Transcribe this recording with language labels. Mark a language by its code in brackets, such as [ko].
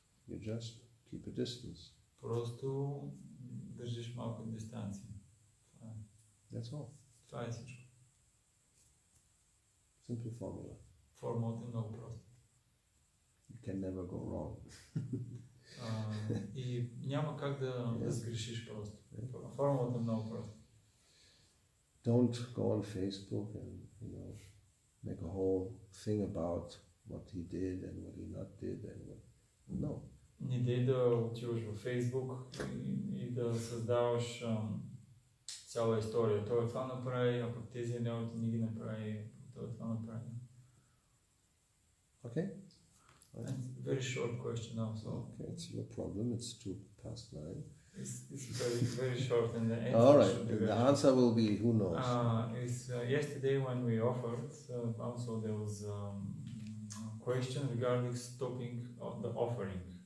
[en] You just keep a distance. [bg] Просто държиш малка дистанция. [en] That's all. [bg] Това е всичко. [en] Simple formula. [bg] Формулата е много проста. [en] You can never go wrong. [bg] И няма как да сгрешиш просто. Формулата е много проста. [en] Don't go on Facebook and make a whole thing about what he did and what he not did and what. No. [bg] Не дей да отиваш във Фейсбук и да създаваш цяла история. Той това направи, а пък тези неоти не ги направи, той това направи. [en] Okay. And very short question also. Okay, it's your problem. It's 9:02. It's very, very short and the answer. All right. The answer will be who knows. Yesterday when we offered, also there was a question regarding stopping of the offering.